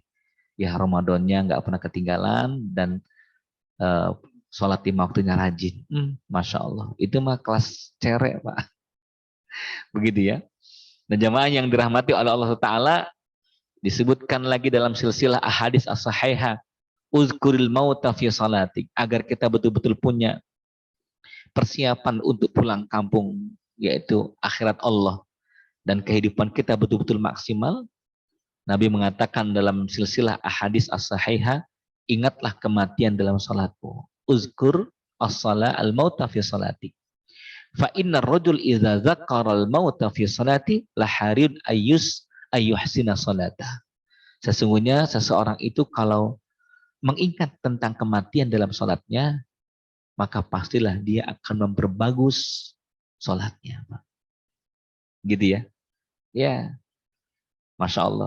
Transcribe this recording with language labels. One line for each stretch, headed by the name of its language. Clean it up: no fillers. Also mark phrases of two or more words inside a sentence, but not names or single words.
Indonesian: Ya Ramadannya nggak pernah ketinggalan dan sholat 5 waktunya rajin.
Arabic: ما شاء الله.
Indonesian: Itu mah kelas cerek Pak. Begitu ya. Dan jamaah yang dirahmati oleh Allah Ta'ala, disebutkan lagi dalam silsilah ahadits as-sahihah,
Arabic: اذكر الموت في صلاتك,
Indonesian: agar kita betul-betul punya persiapan untuk pulang kampung, yaitu akhirat Allah, dan kehidupan kita betul-betul maksimal. Nabi mengatakan dalam silsilah ahadits as-sahihah, ingatlah kematian dalam salatmu.
Arabic: اذكر الصلاة الموت في صلاتي. فإن رجل إذا ذكر الموت في صلاتي لحري أن يحسن صلاته.
Indonesian: Sesungguhnya seseorang itu kalau mengingat tentang kematian dalam salatnya, maka pastilah dia akan memperbagus salatnya. Gitu ya. Ya.
Arabic: ما شاء الله.